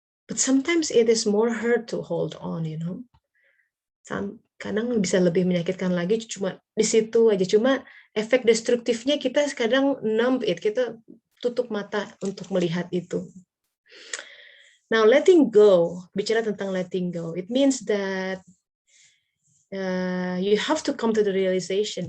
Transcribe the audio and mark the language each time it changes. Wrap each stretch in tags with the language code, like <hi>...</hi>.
<en>But sometimes it is more hurt to hold on, you know.</en> <id>Kadang bisa lebih menyakitkan lagi, cuma di situ aja. Cuma efek destruktifnya kita kadang</id> <en>numb it,</en> <id>kita tutup mata untuk melihat itu.</id> <en>Now, letting go,</en> <id>bicara tentang</id> <en>letting go, it means that you have to come to the realization.</en>